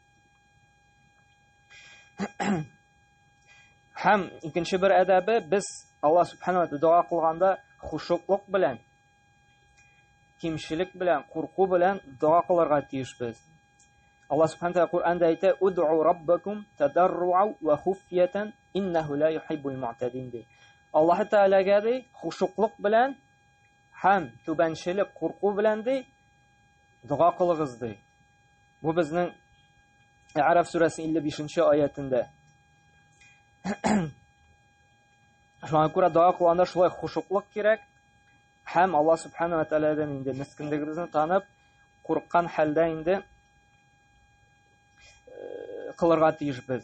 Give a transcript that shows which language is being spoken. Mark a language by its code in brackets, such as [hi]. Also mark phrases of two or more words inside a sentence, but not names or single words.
[tt] Һәм икенче бер әдәбе, без Аллаһ Субханаһу ва Тәгалә дуа кылганда хушуклык белән, кимчелек белән, курку белән дуа кылырга тиешбез. Аллаһ Субханаһу ва Тәгалә Куръанда әйтә: [ar] "ادعوا ربكم تضرعا وخفية إنه لا يحب المعتدين." ди. [tt] Аллаһ Тәгаләгә ди хушуклык белән һәм түбәнчелек, курку белән ди дуа кылыгыз ди. Бу безнең А'раф сүрәсенең 55-нче аятында. Шуңа күрә дуа кылганда шулай хушуклык кирәк һәм Аллаһ Субханаһу ва Тәгаләдән инде мискинлегебезне танып, курыккан хәлдә инде кылырга тиешбез.